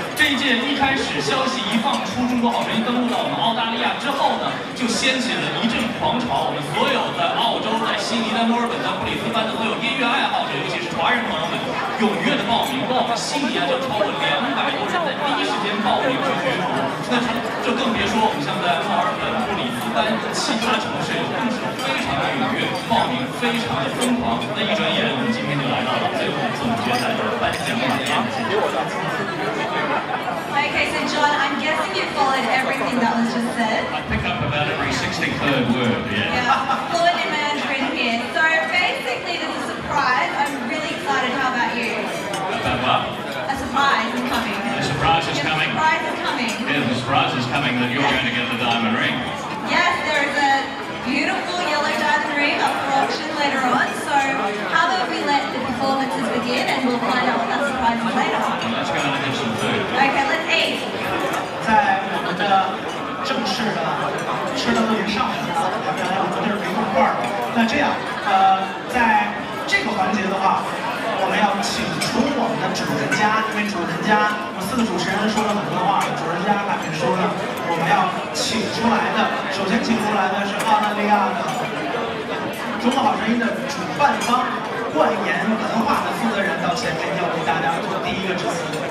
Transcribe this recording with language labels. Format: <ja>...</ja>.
<zh>这一届一开始消息一放出，中国好声音登陆到我们澳大利亚之后呢，就掀起了一阵狂潮。我们所有在澳洲、在悉尼、在墨尔本、在布里斯班的所有音乐爱好者，尤其是华人朋友们，踊跃的报名。光我们悉尼啊，就超过200多人在第一时间报名去角逐。那这更别说我们像在墨尔本、布里斯班其他城市，更是非常的踊跃，报名非常的疯狂。那一转眼，我们今天就来到了最后总决赛的颁奖晚宴。</zh> <en>Okay, so John, I'm guessing you followed everything that was just said. I pick up about every 63rd word, Yeah, fluent in Mandarin here. So basically, there's a surprise. I'm really excited. How about you? About what? A surprise is coming. The surprise is coming. A surprise is coming. Yeah, the surprise is coming that you're going to get the diamond ring. Yes, there is a beautiful yellow diamond ring up for auction later on. So how about we let the performances begin and we'll find out what that surprise is later on. Let's go and get some food. Okay, let's eat.</en> <zh>在我们的正式的吃的都已经上来了，原来我们这儿没动块儿。那这样，在这个环节的话，我们要请出我们的主人家，因为主人家我们4个主持人说了很多话，主人家还没说呢，我们要请出来的，首先请出来的是澳大利亚的中国好声音的主办方冠言文化的负责人到前面，要为大家做第一个致辞。</zh>